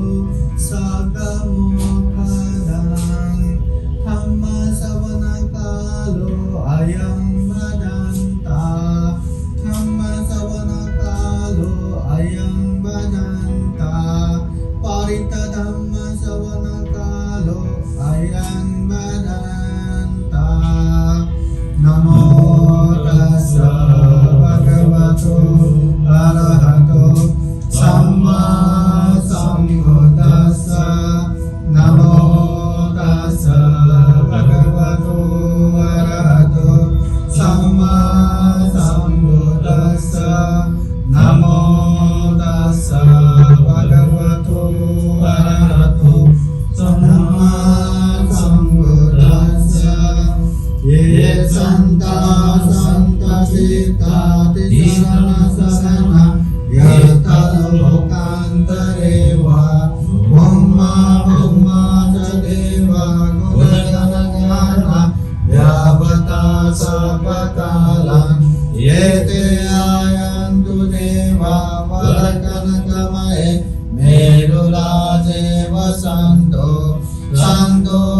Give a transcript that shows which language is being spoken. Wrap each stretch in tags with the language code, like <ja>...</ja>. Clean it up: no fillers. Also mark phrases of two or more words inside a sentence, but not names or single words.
<pi>सकमुखदं धम्मश्रवणकालो अयं भदन्ता धम्मश्रवणकालो अयं भदन्ता परितधम्मश्रवणकालो अयं भदन्ता। नमो तस्स भगवतो अरहतो सम्मा सम्बुद्दस्स। नमो तस्स भगवतो अरहतो सम्मा सम्बुद्दस्स। नमो तस्स भगवतो अरहतो सम्मा सम्बुद्दस्स। ये संता शरणशरणा यतलोकान्तरे वा ब्रह्मा ब्रह्मा च देवा गुणगणगाना यावता सपकालान् एते आयन्तु देवा वरकनकमये मेरुराजे वसन्तो सन्तो</pi>